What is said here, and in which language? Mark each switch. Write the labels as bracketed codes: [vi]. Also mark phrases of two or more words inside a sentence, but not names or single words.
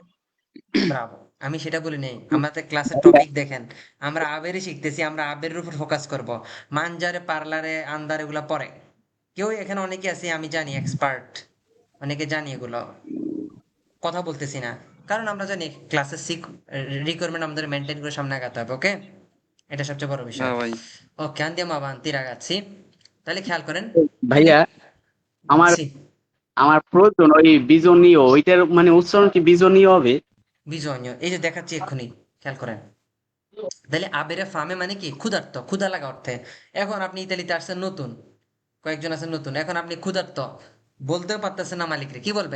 [bn] ব্রাভো, আমি সেটা বলি নাই, আমাদের ক্লাসের টপিক দেখেন, আমরা আবেরই শিখতেছি, আমরা আবেরের উপর ফোকাস করব, [it] mangiare parlare andare [bn] এগুলা পরে, কেউ এখানে অনেকে আছে আমি জানি এক্সপার্ট, অনেকে জানি এগুলো, কথা বলতেছি না, কারণ আমরা জানি ক্লাসের রিকোয়ারমেন্ট আমাদের মেনটেন করে সামনে আগাতে হবে, ওকে, এটা সবচেয়ে বড় বিষয়। হ্যাঁ ভাই। ওকে, [it] andiamo avanti ragazzi, [bn] তাহলে খেয়াল করেন, ভাইয়া আমার জি, আমার প্রয়োজন ওই বিজনীয়, ওইটার মানে উচ্চারণ কি বিজনীয় হবে? বিজয়, এই যে দেখাচ্ছি এক্ষুনি, খেয়াল করেন, তাহলে [it] avere fame [bn] মানে কি ক্ষুধার্ত, ক্ষুধা লাগা অর্থে। এখন আপনি ইতালিতে আসছেন নতুন, কয়েকজন আছেন নতুন, এখন আপনি ক্ষুধার্ত, বলতেও পারতেছেন না মালিকরে, কি বলবেন?